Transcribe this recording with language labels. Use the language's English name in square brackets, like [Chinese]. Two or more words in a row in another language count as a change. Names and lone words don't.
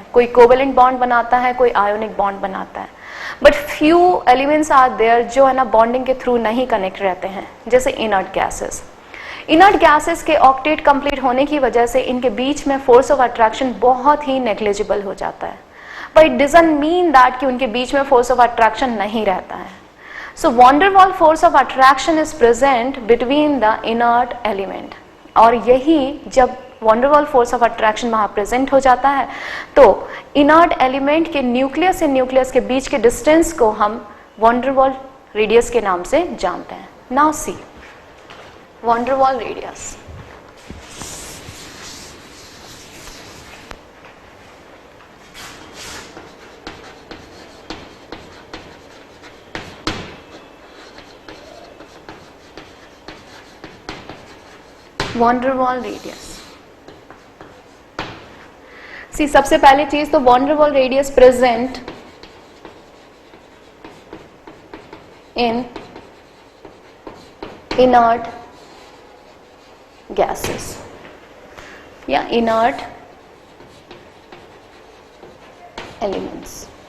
[Hindi] कोई [English] covalent bond [Hindi] बनाता है, कोई [English] ionic bond [Hindi] बनाता है, [English] but few elements are there [Hindi] जो है ना बॉन्डिंग के थ्रू नहीं कनेक्ट रहते हैं, जैसे [English] inert gases. inert gases [Hindi] के ऑक्टेट कंप्लीट होने की वजह से इनके बीच में [English] force of attraction [Hindi] बहुत ही नेग्लिजिबल हो जाता है, [English] but it doesn't mean that [Hindi] कि उनके बीच में [English] force of attraction [Hindi] नहीं रहता है। [English] So van der Waals force of attraction is present between the inert element, [Hindi] और यही जब [English] van der Waals force of attraction [Hindi] वहाँ प्रेजेंट हो जाता है तो [English] inert element [Hindi] के न्यूक्लियस से न्यूक्लियस के बीच के डिस्टेंस को हम van der Waals रेडियस के नाम से जानते हैं। [English] Now see van der Waals radius. van der Waals रेडियस। [Hindi] सी सबसे पहली चीज तो van der Waals रेडियस [English] present in inert gases [Hindi] या [English] inert elements.